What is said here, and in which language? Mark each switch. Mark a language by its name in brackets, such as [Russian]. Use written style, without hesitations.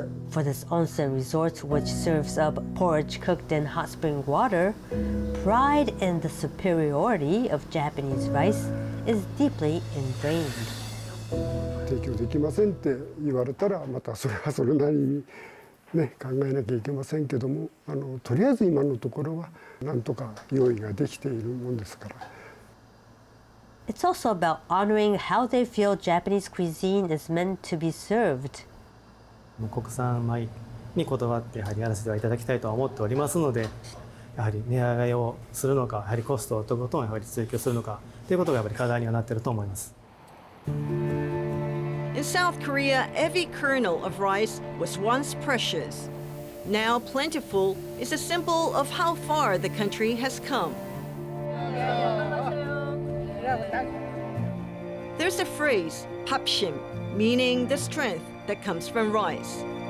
[English] For this onsen resort, which serves up porridge cooked in hot spring water, pride in the superiority of Japanese rice is deeply ingrained. [Japanese] 提供できませんって言われたらまたそれはそれなりにね考えなきゃいけませんけども、とりあえず今のところはなんとか用意ができているもんですから。 [English] It's also about honoring how they feel Japanese cuisine is meant to be served. [Japanese] 国産米にこだわってやはりやらせてはいただきたいとは思っておりますので、やはり値上げをするのか、やはりコストということをやはり追求するのかということがやっぱり課題にはなっていると思います。 [English] In South Korea, every kernel of rice was once precious. Now plentiful is a symbol of how far the country has come. There's a phrase, papshim, meaning the strength that comes from rice.